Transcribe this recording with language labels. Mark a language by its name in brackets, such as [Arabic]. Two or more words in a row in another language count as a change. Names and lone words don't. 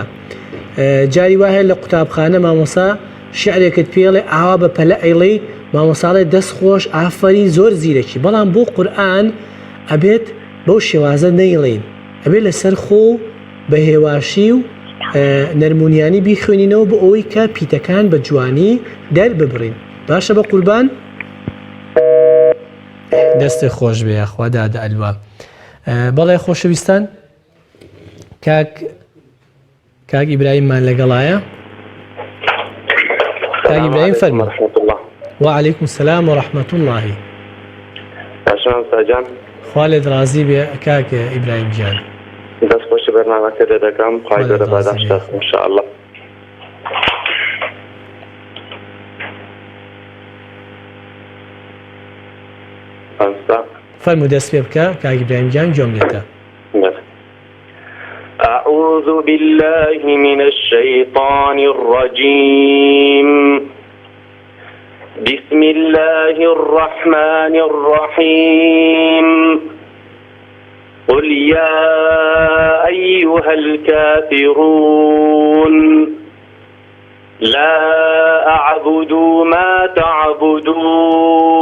[Central Kurdish] جاری وایە لە قوتابخانە مامۆسا شعرێکت پێڵێ ئاوا بە پەلە ئەیڵێ مامۆساڵێ دەست خۆش ئافرین زۆر زیرەکی بەڵام بۆ قورئان ئەبێت بەو شێوازە نەیڵێن ئەبێت لەسەر خۆ بە هێواشی و نەرمونیانی بیخوێنینەوە بۆ ئەوەی کە پیتەکان بە جوانی دەرببڕین. باشە بە قوربان؟ دەستی خۆش بێ خوا دادا ئەلوا. بەڵێ خۆشەویستان کاک ئیبراهیممان لەگەڵایە. کاک ئیبراهیم فەرموو. [Arabic] وعليكم السلام ورحمة الله. [Central Kurdish] باشان ساجان. خوا لێت ڕازی بێ کاک ئیبراهیم گیان. دەست خۆشی بەرنامەکە دەکەم خوای گەورە باداشت [Arabic] ان شاء الله. [Central Kurdish] فەرموو دەست پێ بکە کاک ئیبراهیم گیان گوێم لێتە. [Arabic] أعوذ بالله من الشيطان الرجيم. بسم الله الرحمن الرحيم. قل يا أيها الكافرون لا أعبد ما تعبدون.